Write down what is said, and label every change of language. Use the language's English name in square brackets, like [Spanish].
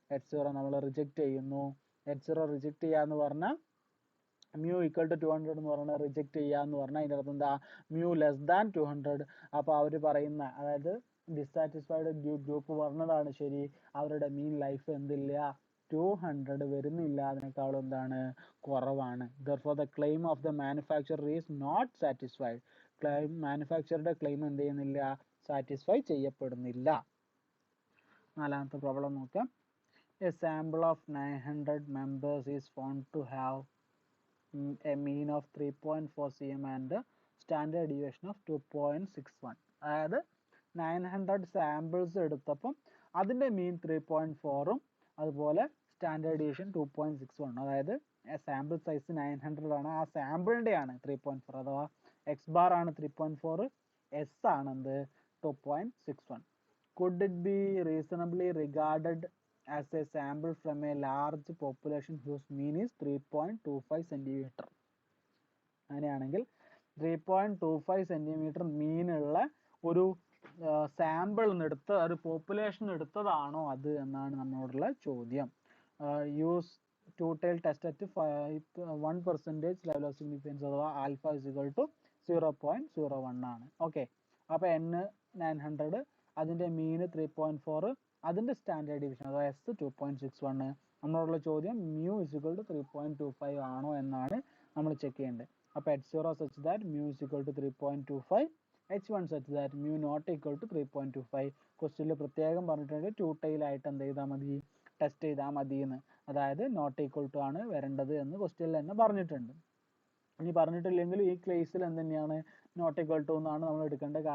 [Malayalam] H0 നമ്മൾ reject ചെയ്യുന്നു. H0 reject ചെയ്യാന്ന് പറഞ്ഞാൽ μ=200 എന്ന് പറഞ്ഞാൽ റിജക്റ്റ് ചെയ്യാന്ന് പറഞ്ഞാൽ അതിൻ്റെ അർത്ഥം എന്താ? μ<200. അപ്പോൾ അവർ പറയുന്ന, അതായത് ഡിസാറ്റിസ്ഫൈഡ് ഗ്രൂപ്പ് പറഞ്ഞതാണ് ശരി, അവരുടെ മീൻ ലൈഫ് എന്തില്ല? 200 വരുന്നില്ല, അതിനേക്കാളും എന്താണ്? കുറവാണ്. [English] Therefore the claim of the manufacturer is not satisfied. [Malayalam] മാനുഫാക്ചറുടെ claim എന്ത് ചെയ്യുന്നില്ല? സാറ്റിസ്ഫൈ ചെയ്യപ്പെടുന്നില്ല. നാലാമത്തെ പ്രോബ്ലം നോക്കാം. [English] A sample of 900 members is found to have a mean of 3.4 cm and a standard deviation of 2.61. [Malayalam] അതായത് 900 സാമ്പിൾസ് എടുത്തപ്പം അതിൻ്റെ മീൻ 3.4-ഉം അതുപോലെ സ്റ്റാൻഡേർഡ് ഡീവിയേഷൻ 2.61. അതായത് sample size 900 ആണ്, ആ സാമ്പിളിൻ്റെ ആണ് 3.4, അഥവാ എക്സ് ബാർ ആണ് 3.4, എസ് ആണ് എന്ത് 2.61. [English] Could it be reasonably regarded as a sample from a large population whose mean is 3.25 centimeter? [Malayalam] അങ്ങനെയാണെങ്കിൽ 3.25 സെൻറ്റിമീറ്റർ മീനുള്ള ഒരു സാമ്പിൾ എടുത്ത് ഒരു പോപ്പുലേഷൻ എടുത്തതാണോ അത് എന്നാണ് നമ്മളോടുള്ള ചോദ്യം. [English] Use two tail test at 1% level of significance അഥവാ alpha is equal to 0.01 ആണ്. [Malayalam] ഓക്കെ, അപ്പോൾ N 900, അതിൻ്റെ മീന് 3.4, അതിൻ്റെ സ്റ്റാൻഡേർഡ് ഡിവിഷൻ അഥവാ S 2.61. നമ്മളോടുള്ള ചോദ്യം [English] mu is equal to 3.25 [Malayalam] ആണോ എന്നാണ് നമ്മൾ ചെക്ക് ചെയ്യേണ്ടത്. [English] അപ്പോൾ H0 such that mu is equal to 3.25, H1 such that mu not equal to 3.25. [Malayalam] ക്വസ്റ്റ്യനിൽ പ്രത്യേകം പറഞ്ഞിട്ടുണ്ട് 2 ടൈൽ ആയിട്ട് എന്ത് ചെയ്താൽ മതി, ടെസ്റ്റ് ചെയ്താൽ മതി എന്ന്. അതായത് നോട്ട് ഈക്വൽ ടു ആണ് വരേണ്ടത് എന്ന് ക്വസ്റ്റ്യനിൽ തന്നെ പറഞ്ഞിട്ടുണ്ട്. ഇനി പറഞ്ഞിട്ടില്ലെങ്കിൽ ഈ കേസിൽ എന്ത് തന്നെയാണ് നോട്ട് ഈക്വൽ ടു എന്നാണ് നമ്മൾ എടുക്കേണ്ടത്.